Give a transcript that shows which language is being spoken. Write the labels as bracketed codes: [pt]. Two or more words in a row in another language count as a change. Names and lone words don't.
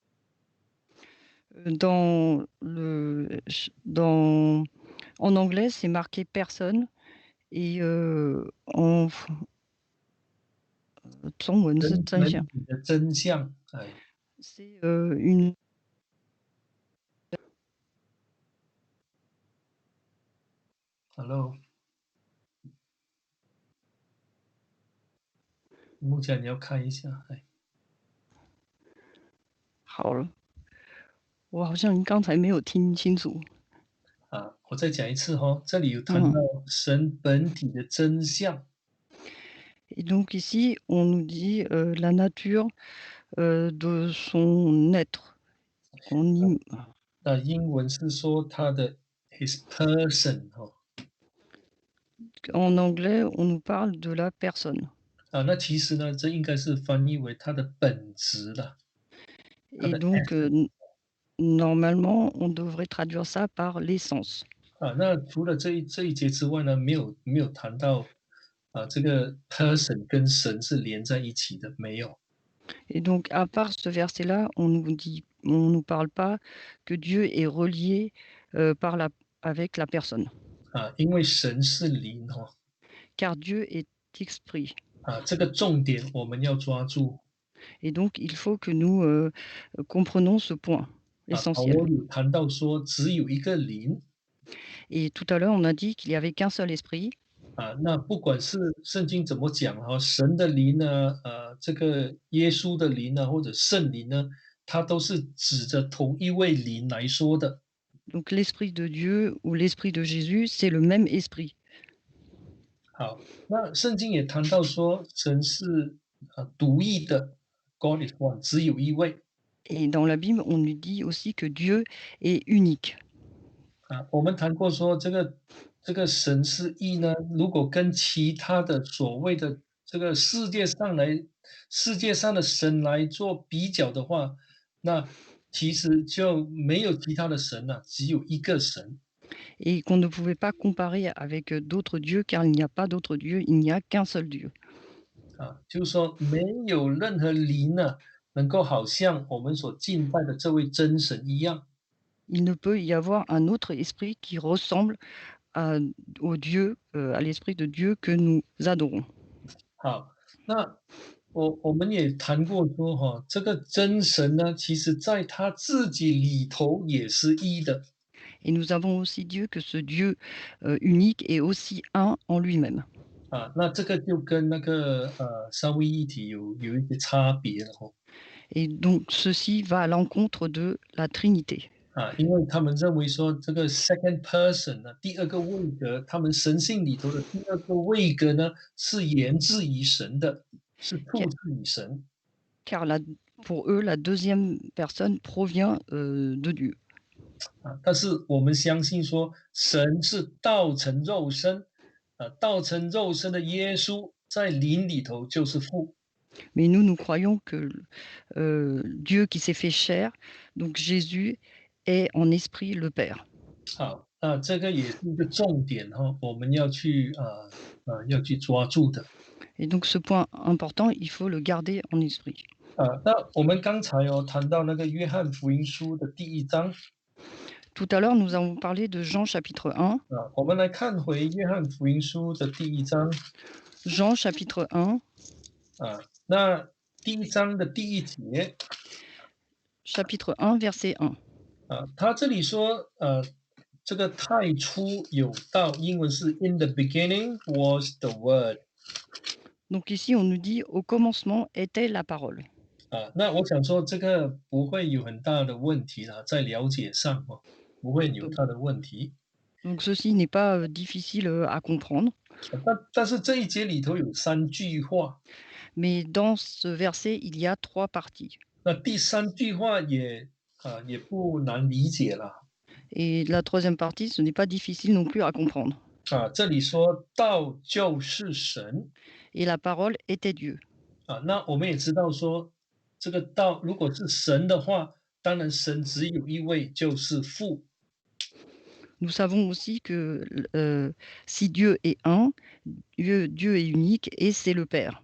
[fr] Dans le ch dans en anglais, c'est marqué personne et [zh] 中文是真相。人体的真相。 [fr] C'est, une [zh] Hello，目前你要看一下，好了，我好像刚才没有听清楚。我再讲一次这里有谈到嗯，神本体的真相。 [fr] et donc ici, on nous dit, la nature, de son être. On im [zh] 那英文是说他的 [en] his person [fr] En anglais, on nous parle de la personne [zh] 那其实呢，这应该是翻译为他的本质了，他 [fr] et [zh] 的 [fr] donc, normalement, on devrait traduire ça par l'essence. [zh] 那除了这一节之外呢，没有谈到这个 person 跟神是连在一起的，没有。 [fr] Et donc à part ce verset-là, on nous dit on nous parle pas que Dieu est relié, par la avec la personne, [zh] 因为神是灵哈， [fr] car Dieu est esprit [zh] 这个重点我们要抓住。 [fr] et donc il faut que nous, comprenons ce point [zh] 保 [fr] essentiel [zh] 罗有谈到说只有一个灵， [fr] et tout à l'heure, on a dit qu'il y avait qu'un seul esprit [zh] 那不管是圣经怎么讲哈，神的灵呢，这个耶稣的灵呢，或者圣灵呢，它都是指着同一位灵来说的。 [fr] donc l'esprit de Dieu ou l'esprit de Jésus, c'est le même esprit [zh] 好，那圣经也谈到说，神是独一的 ， [en] God is one， [zh] 只有一位。 [fr] et dans la Bible, on nous dit aussi que Dieu est unique [zh] 我们谈过说这个神是一呢，如果跟其他的所谓的这个世界上的神来做比较的话，那其实就没有其他的神了，只有一个神。 [fr] et qu'on ne pouvait pas comparer avec, d'autres dieux car il n'y a pas d'autres dieux, il n'y a qu'un seul Dieu. [zh] 就是说没有任何灵呢，能够好像我们所敬拜的这位真神一样。 [fr] Il ne peut y avoir un autre esprit qui ressemble à au Dieu, à l'esprit de Dieu que nous adorons [zh] 好，那我们也谈过说哈，这个真神呢，其实在他自己里头也是一的。 [fr] et nous avons aussi Dieu que ce Dieu, unique est aussi un en lui-même [zh] 那这个就跟那个三位一体有一些差别了哈。 [fr] et donc ceci va à l'encontre de la Trinité [zh] 因为他们认为说这个 [en] second person [zh] 呢，第二个位格，他们神性里头的第二个位格呢，是源自于神的，是出 [fr] car [zh] 自于神。 [fr] car la pour eux, la deuxième personne provient, de Dieu [zh] 但是我们相信说，神是道成肉身，道成肉身的耶稣在灵里头就是父。 [fr] mais nous, nous croyons que, Dieu qui s'est fait chair, donc Jésus est en esprit le Père [zh] 好，那这个也是一个重点哈，我们要去要去抓住的。 [fr] et donc ce point important, il faut le garder en esprit. [zh] 那我们刚才谈到那个约翰福音书的第一章， [fr] Tout à l'heure, nous avons parlé de Jean chapitre 1. [zh] 我们来看回约翰福音书的第一章， [fr] Jean chapitre 1, [zh] 那第一章的第一节， [fr] chapitre 1, verset 1. [zh] 他这里说，这个太初有道，英文是 [en] "In the beginning was the word"。 [fr] Donc ici, on nous dit au commencement était la parole. [zh] 那我想说这个不会有很大的问题啦，在了解上不会有 [fr] Donc, [zh] 大的问题。 [fr] donc ceci n'est pas difficile à comprendre, [zh] 但是这一节里头有三句话， [fr] mais dans ce verset, il y a trois parties. [zh] 那第三句话也不难理解了。 [fr] Et la troisième partie, ce n'est pas difficile non plus à comprendre. [zh] 这里说道就是神。 [fr] Et la parole était Dieu. [zh] 那我们也知道说，这个道如果是神的话，当然神只有一位，就是父。 [fr] Nous savons aussi que si Dieu est un, Dieu est unique et c'est le Père.